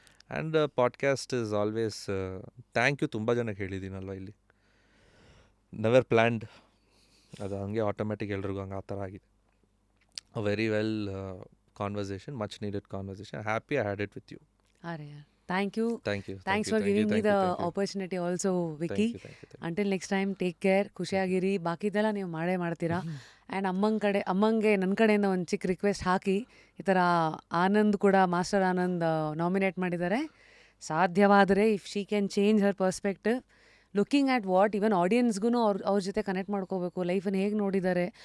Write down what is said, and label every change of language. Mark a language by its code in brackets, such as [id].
[en] And podcast is always thank you. [kn] ತುಂಬ ಜನಕ್ಕೆ ಹೇಳಿದ್ದೀನಲ್ವ ಇಲ್ಲಿ, ನೆವರ್ ಪ್ಲ್ಯಾಂಡ್, ಅದು ಹಂಗೆ ಆಟೋಮೆಟಿಕ್ ಎಲ್ರಿಗೂ ಹಂಗೆ ಆ ಥರ ಆಗಿದೆ. [en] A very well conversation, much needed conversation. Happy I had it with you. Thank you. Thank you. Thanks for giving me the opportunity also, Vicky. Until next time, take care. [kn] ಖುಷಿಯಾಗಿರಿ. ಬಾಕಿದೆಲ್ಲ ನೀವು ಮಾಡೇ ಮಾಡ್ತೀರಾ. And ಅಮ್ಮಂಗೆ ನನ್ನ ಕಡೆಯಿಂದ ಒಂದು ಚಿಕ್ಕ request ಹಾಕಿ, ಈ ಥರ ಆನಂದ್ ಕೂಡ, ಮಾಸ್ಟರ್ ಆನಂದ್ ನಾಮಿನೇಟ್ ಮಾಡಿದ್ದಾರೆ. [en] ಸಾಧ್ಯವಾದರೆ if she can change her perspective, looking at what even ಆಡಿಯನ್ಸ್ಗೂ [kn] ಅವ್ರ ಜೊತೆ ಕನೆಕ್ಟ್ ಮಾಡ್ಕೋಬೇಕು, ಲೈಫನ್ನು ಹೇಗೆ ನೋಡಿದ್ದಾರೆ.